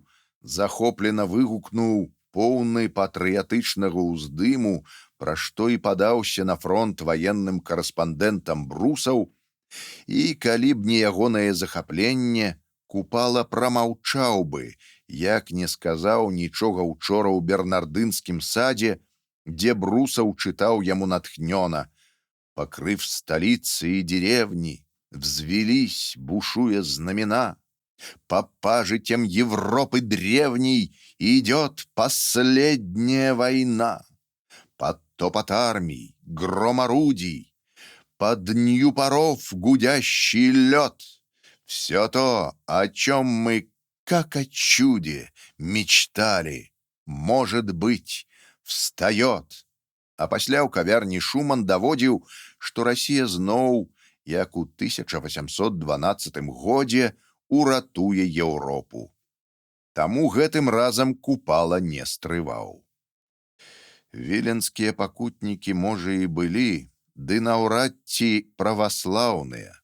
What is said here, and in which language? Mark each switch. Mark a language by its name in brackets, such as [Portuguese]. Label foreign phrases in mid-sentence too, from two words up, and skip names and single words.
[Belarusian] захоплена выгукнуў поўны патрыятычнага ўздыму, пра што і падаўся на фронт ваенным карэспандэнтам Брусаў, і калі б не ягонае захапленне, Купала прамаўчаў бы, як не сказаў нічога учора ў бернардынскім садзе, дзе Брусаў чытаў яму натхнёна: [Russian] «Покрыв столицы и деревни, взвелись, бушуя знамена. По пажитям Европы древней идет последняя война. Под топот армий, гром орудий, под днью паров гудящий лед. Все то, о чем мы, как о чуде, мечтали, может быть, встает». [Belarusian] А пасля ў кавярні Шуман даводзіў, што Расія зноў, як у 1812 годзе, уратуе Еўропу. Таму гэтым разам Купала не стрываў. Віленскія пакутнікі, можа, і былі, ды наўрад ці праваслаўныя.